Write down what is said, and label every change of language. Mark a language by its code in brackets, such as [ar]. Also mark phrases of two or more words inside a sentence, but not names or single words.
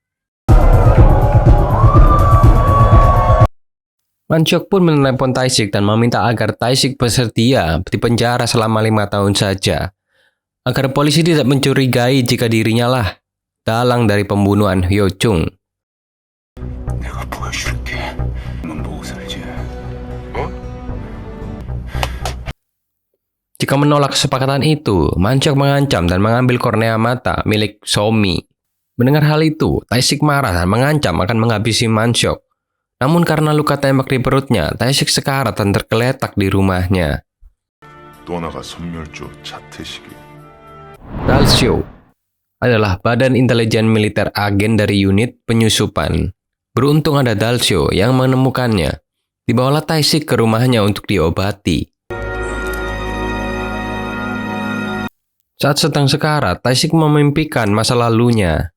[id] Mansyok pun menelepon Tae-sik dan meminta agar Tae-sik bersedia di penjara selama 5 tahun saja, agar polisi tidak mencurigai jika dirinya lah dalang dari pembunuhan Hyo Chung. [ko] 내가 보여줄게. 넌 보고 살지. [id] Jika menolak kesepakatan itu, Mansyok mengancam dan mengambil kornea mata milik Somi. Mendengar hal itu, Tae-sik marah dan mengancam akan menghabisi Mansyok. Namun karena luka tembak di perutnya, Tae-sik sekarat dan tergeletak di rumahnya. [ko] 또 하나가 선멸조 차태식이. [id] Dalsyo adalah badan intelijen militer agen dari unit penyusupan. Beruntung ada Dalsyo yang menemukannya. Dibawalah Tae-sik ke rumahnya untuk diobati. Saat sedang sekarat, Tae-sik memimpikan masa lalunya.